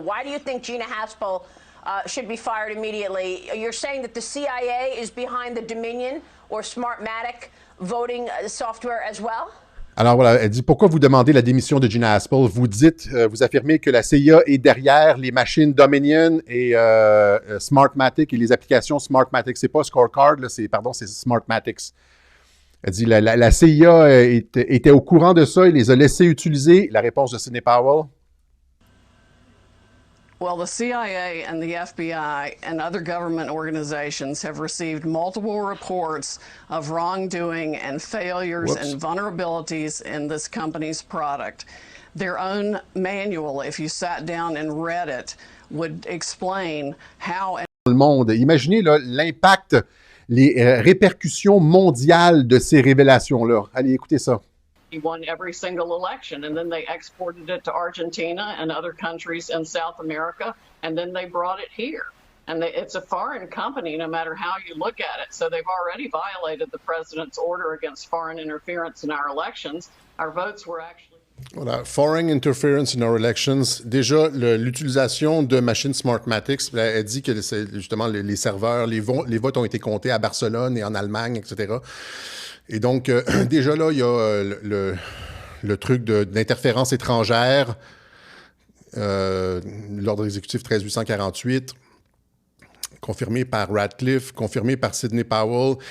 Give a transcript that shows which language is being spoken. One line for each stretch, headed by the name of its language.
English: Why do you think Gina Haspel should be fired immediately? You're saying that the CIA is behind the Dominion or Smartmatic voting software as well?
French: Alors voilà, elle dit, pourquoi vous demandez la démission de Gina Haspel? Vous dites, vous affirmez que la CIA est derrière les machines Dominion et Smartmatic et les applications Smartmatic. C'est pas Scorecard, là, c'est Smartmatics. Elle dit, la CIA était au courant de ça et les a laissés utiliser. La réponse de Sidney Powell.
English: Well, the CIA and the FBI and other government organizations have received multiple reports of wrongdoing and failures and vulnerabilities in this company's product. Their own manual, if you sat down and read it, would explain how...
French: Le monde. Imaginez là, l'impact, les répercussions mondiales de ces révélations-là. Allez, écoutez ça.
English: He won every single election, and then they exported it to Argentina and other countries in South America, and then they brought it here. And it's a foreign company, no matter how you look at it. So they've already violated the president's order against foreign interference in our elections. Our votes were actually... Voilà, foreign interference in our elections.
French: Déjà, l'utilisation de machines Smartmatics, elle dit que justement les serveurs, les votes ont été comptés à Barcelone et en Allemagne, etc. Et donc, déjà là, il y a le truc d'interférence étrangère, l'ordre exécutif 13848, confirmé par Radcliffe, confirmé par Sidney Powell.